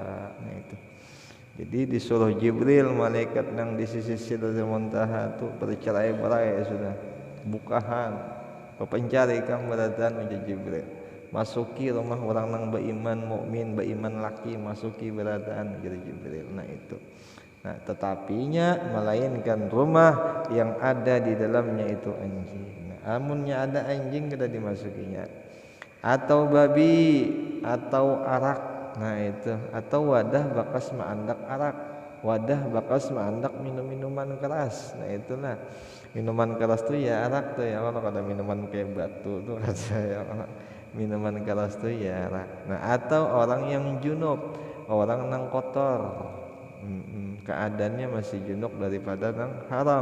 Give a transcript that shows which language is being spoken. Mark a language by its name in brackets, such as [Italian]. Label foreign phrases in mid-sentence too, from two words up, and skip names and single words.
[Banjar] Nah itu. Jadi disuruh Jibril malaikat yang di sisi Sidratil Muntaha itu bercerai-berai sudah, bukahan, pencari keberadaan ujar Jibril. Masuki rumah orang yang beriman mukmin, beriman laki, masuki beradaan ujar Jibril. Nah itu. Nah, tetapinya melainkan rumah yang ada di dalamnya itu anjing. Nah, amunnya ada anjing kada dimasukinya. Atau babi atau arak. Nah itu, atau wadah bakas ma'andak arak, wadah bakas ma'andak minum-minuman keras. Nah itulah, minuman keras tuh ya arak tuh ya, kalau ada minuman kayak batu tuh rasanya minuman keras tuh ya arak. Nah atau orang yang junub, orang yang kotor, keadaannya masih junub daripada yang haram.